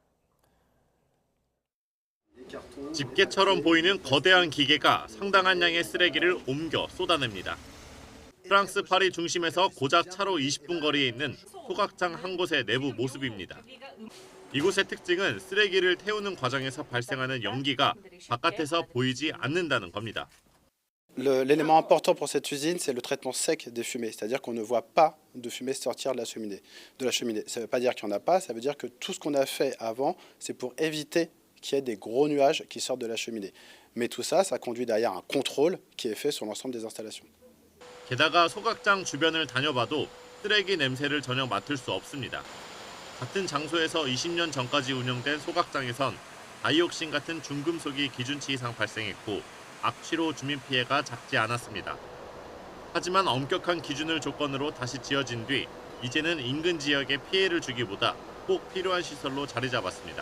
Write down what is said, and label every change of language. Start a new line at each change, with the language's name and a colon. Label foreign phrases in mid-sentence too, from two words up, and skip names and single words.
Korean: 집게처럼 보이는 거대한 기계가 상당한 양의 쓰레기를 옮겨 쏟아냅니다. 프랑스 파리 중심에서 고작 차로 20분 거리에 있는 소각장 한 곳의 내부 모습입니다. 이곳의 특징은 쓰레기를 태우는 과정에서 발생하는 연기가 바깥에서 보이지 않는다는 겁니다.
French: L'élément important pour cette usine, c'est le traitement sec des fumées, c'est-à-dire qu'on ne voit pas de fumée sortir de la cheminée. Ça ne veut pas dire qu'il n'y en a pas, ça veut dire que tout ce qu'on a fait avant, c'est pour éviter qu'il y ait des gros nuages qui sortent de la cheminée. Mais tout ça, ça conduit derrière un contrôle qui est fait sur l'ensemble des installations.
Korean: 게다가 소각장 주변을 다녀봐도 쓰레기 냄새를 전혀 맡을 수 없습니다. 같은 장소에서 20년 전까지 운영된 소각장에선 다이옥신 같은 중금속이 기준치 이상 발생했고 악취로 주민 피해가 작지 않았습니다. 하지만 엄격한 기준을 조건으로 다시 지어진 뒤 이제는 인근 지역에 피해를 주기보다 꼭 필요한 시설로 자리 잡았습니다.